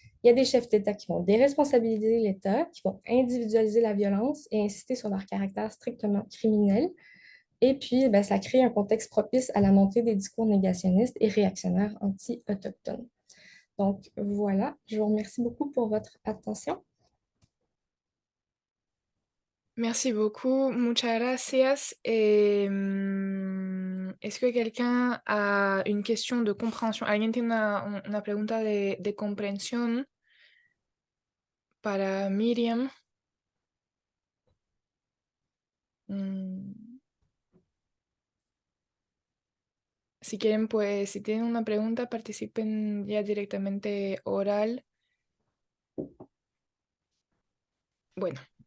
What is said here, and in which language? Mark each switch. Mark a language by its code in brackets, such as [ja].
[fr] Il y a des chefs d'État qui vont déresponsabiliser l'État, qui vont individualiser la violence et insister sur leur caractère strictement criminel. Et puis, ben, ça crée un contexte propice à la montée des discours négationnistes et réactionnaires anti-autochtones. Donc voilà, je vous remercie beaucoup pour votre attention. Merci beaucoup, [es] muchas gracias. [fr] Et, [es] ¿es que [fr] quelqu'un a une question de compréhension? [es] ¿Alguien tiene una pregunta de comprensión para Miriam? Si quieren, pues, si tienen una pregunta, participen ya directamente oral. Bueno.